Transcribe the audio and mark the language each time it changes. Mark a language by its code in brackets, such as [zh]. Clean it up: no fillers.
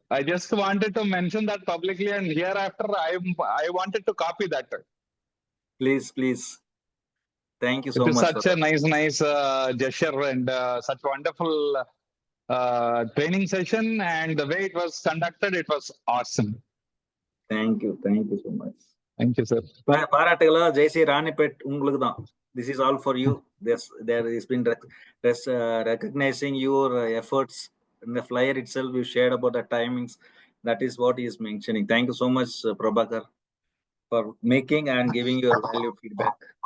[en] I just wanted to mention that publicly, and hereafter I wanted to copy that. Please. Thank you so much. It is such a nice gesture and such wonderful training session, and the way it was conducted, it was awesome. Thank you so much. Thank you, sir. [ta] பாராட்டுகளா ஜெயசி Ranipet உங்களுக்கு தான். [en] This is all for you. There is been recognizing your efforts in the flyer itself. You shared about the timings. That is what he is mentioning. Thank you so much, Prabhakar, for making and giving your valuable feedback.